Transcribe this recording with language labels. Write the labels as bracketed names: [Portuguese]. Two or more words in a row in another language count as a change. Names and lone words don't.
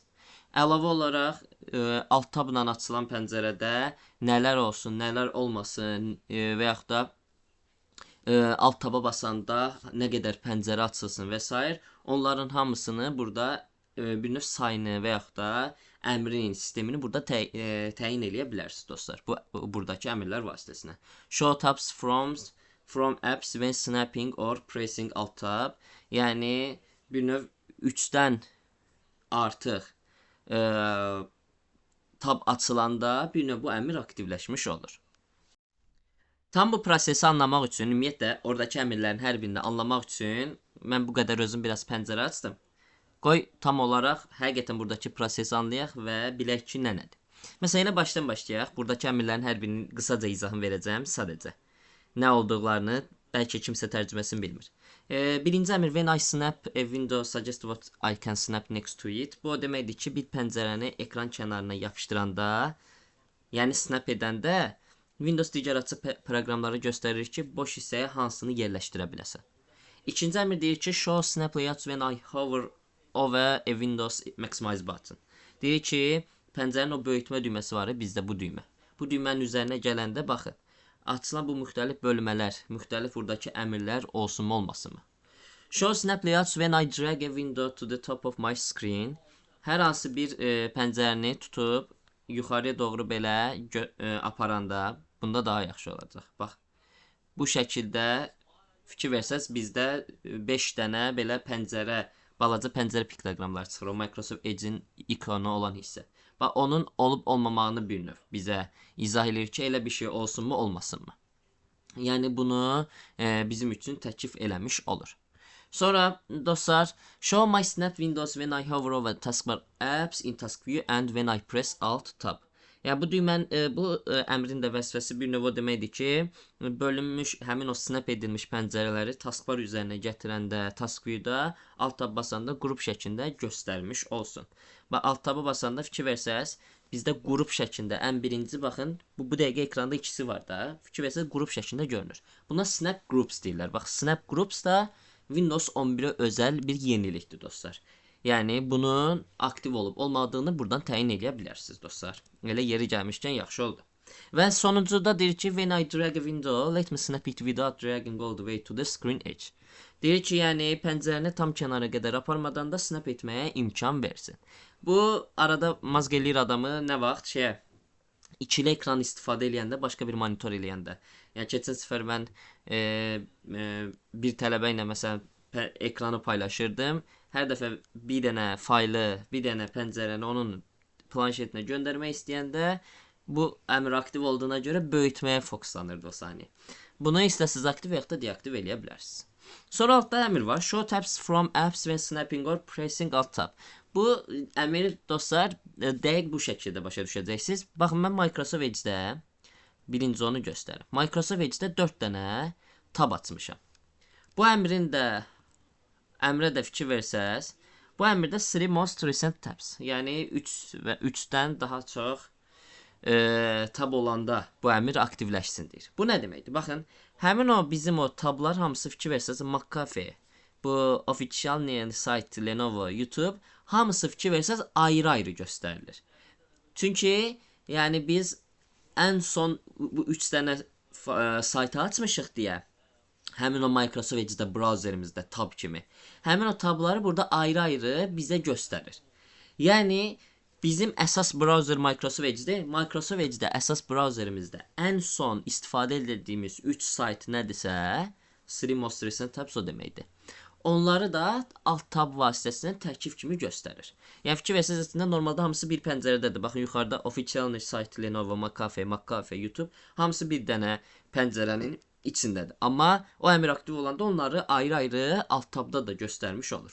[Azerbaijani] Əlavə olaraq, [English] alt tabla [Azerbaijani] açılan pəncərədə nələr olsun, nələr olmasın və yaxud da [English] alt taba [Azerbaijani] basanda nə qədər pəncərə açılsın və s. onların hamısını burada bir növ sayını və yaxud da əmrin sistemini burada təyin eləyə bilərsiniz dostlar. Buradakı əmrlər vasitəsinə. [English] Show tabs from apps when snapping or pressing alt tab. [Azerbaijani] Yəni bir növ 3-dən artıq tab açılanda bir növ bu əmr aktivləşmiş olur. Tam bu prosesi anlamaq üçün, ümumiyyətlə oradakı əmrlərin hər birini anlamaq üçün mən bu qədər özüm biraz pəncərə açdım. Qoy tam olaraq həqiqətən buradakı prosesi anlayaq və bilək ki, nə nədir. Məsələn, başdan başlayaq. Buradakı əmrlərin hər birinin qısaca izahını verəcəm sadəcə. Nə olduqlarını bəlkə kimsə tərcüməsini bilmir. Birinci əmr [English] when I snap a window suggest what I can snap next to it. [Azerbaijani] Bu o deməkdir ki, bir pəncərəni ekran kənarına yapışdıranda, yəni snap edəndə Windows digər açıq proqramları göstərir ki, boş hissəyə hansını yerləşdirə biləsən. İkinci əmr deyir ki, [English] show snap layouts when I hover over a Windows Maximize button. [Azerbaijani] Deyir ki, pəncərin o böyütmə düyməsi var, bizdə bu düymə. Bu düymənin üzərinə gələndə baxın, açılan bu müxtəlif bölmələr, müxtəlif buradakı əmrlər olsunmu, olmasınmı? [English] Show snap layouts when I drag a window to the top of my screen. [Azerbaijani] Hər hansı bir pəncərəni tutub yuxarıya doğru belə aparanda, bunda daha yaxşı olacaq. Bax, bu şəkildə fikir versəz, bizdə 5 dənə belə pəncərə, balaca pəncərə piktoqramlar çıxır. O Microsoft Edge'in ikonu olan hissə. Bax, onun olub-olmamağını bir növ bizə izah edir ki, elə bir şey olsunmu, olmasınmı? Yəni, bunu bizim üçün təklif eləmiş olur. Sonra, dostlar, [English] show my snap windows when I hover over taskbar apps in task view and when I press alt tab. [Azerbaijani] Yəni, bu əmrin də vəzifəsi bir növ o deməkdir ki, bölünmüş, həmin o snap edilmiş pəncərələri taskbar üzərinə gətirəndə, [English] task view- [Azerbaijani] da [English] alt tab [Azerbaijani] basanda qrup şəklində göstərmiş olsun. Və [English] alt tabı [Azerbaijani] basanda fikir versəz, bizdə qrup şəklində ən birinci, baxın, bu dəqiqə ekranda ikisi var da, fikir versəz, qrup şəklində görünür. Buna [English] snap groups [Azerbaijani] deyirlər. Bax, [English] snap groups [Azerbaijani] da Windows 11-ə özəl bir yenilikdir, dostlar. Yəni bunun aktiv olub olmadığını buradan təyin edə bilərsiniz dostlar. Elə yeri gəlmişkən yaxşı oldu. Və sonuncuda deyir ki, [English] when I drag a window, let me snap it without dragging all the way to the screen edge. [Azerbaijani] Deyir ki, yəni pəncərəni tam kənara qədər aparmadan da snap etməyə imkan versin. Bu arada mazq eləyir adamı nə vaxt ikili ekran istifadə eləyəndə, başqa bir monitor eləyəndə. Yəni keçən səfər mən bir tələbə ilə məsələn ekranı paylaşırdım. Hər dəfə bir dənə faylı, bir dənə pəncərəni onun planşetinə göndərmək istəyəndə bu əmr aktiv olduğuna görə böyütməyə fokuslanırdı o saniyə. Bunu istəsiz aktiv ya da deaktiv eləyə bilərsiniz. Sonra altda əmr var. [English] Show tabs from apps when snapping or pressing alt tab. [Azerbaijani] Bu əmr dostlar dəqiq bu şəkildə başa düşəcəksiniz. Baxın mən Microsoft Edge-də birinci onu göstərim. Microsoft Edge-də 4 dənə tab açmışam. Bu əmrin də əmrə də fikir versəz, bu əmrdə 3 [English] most recent tabs, [Azerbaijani] yəni 3 və 3-dən daha çox tab olanda bu əmr aktivləşsin deyir. Bu nə deməkdir? Baxın, həmin o bizim o tablar hamısı fikir versəz, McAfee, bu [English] official site, [Azerbaijani] Lenovo, YouTube, hamısı fikir versəz ayrı-ayrı göstərilir. Çünki yəni biz ən son bu 3 dənə saytı açmışıq deyə, həmin o Microsoft Edge-də browserimizdə tab kimi, həmin o tabları burada ayrı-ayrı bizə göstərir. Yəni bizim əsas browser Microsoft Edge-dir. Microsoft Edge-də əsas browserimizdə ən son istifadə etdiyimiz 3 sayt nədirsə, 3 [English] most recent tabs [Azerbaijani] o deməkdir. Onları da alt tab vasitəsilə tərkib kimi göstərir. Yəni fikir versəz əslində normalda hamısı bir pəncərədədir. Baxın yuxarıda [English] official site, [Azerbaijani] Lenovo, McAfee, YouTube hamısı bir dənə pəncərənin içindədir. Amma o əmr aktiv olanda onları ayrı-ayrı [English] alt tabda [Azerbaijani] da göstərmiş olur.